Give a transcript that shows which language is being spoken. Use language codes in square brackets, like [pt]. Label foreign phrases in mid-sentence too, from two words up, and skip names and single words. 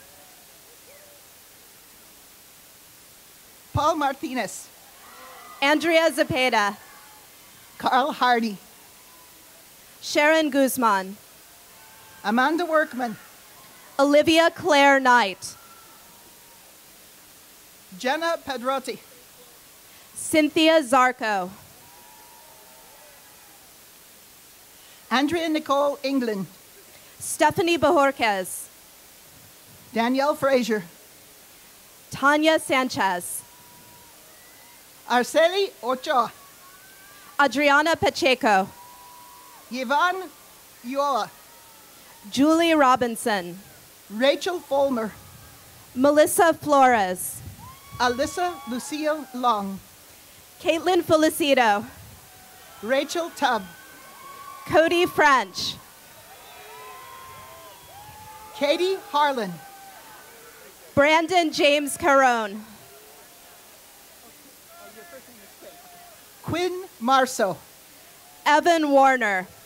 [en] Paul Martinez. Andrea Zepeda. Carl Hardy. Sharon Guzman. Amanda Workman. Olivia Claire Knight. Jenna Pedrotti. Cynthia Zarco. Andrea Nicole England. Stephanie Bajorquez. Danielle Frazier. Tanya Sanchez. Arceli Ochoa. Adriana Pacheco. Yvonne Yola. Julie Robinson. Rachel Fulmer. Melissa Flores. Alyssa Lucille Long. Caitlin Felicito. Rachel Tubb. Cody French. Katie Harlan. Brandon James Carone. Quinn Marceau. Evan Warner.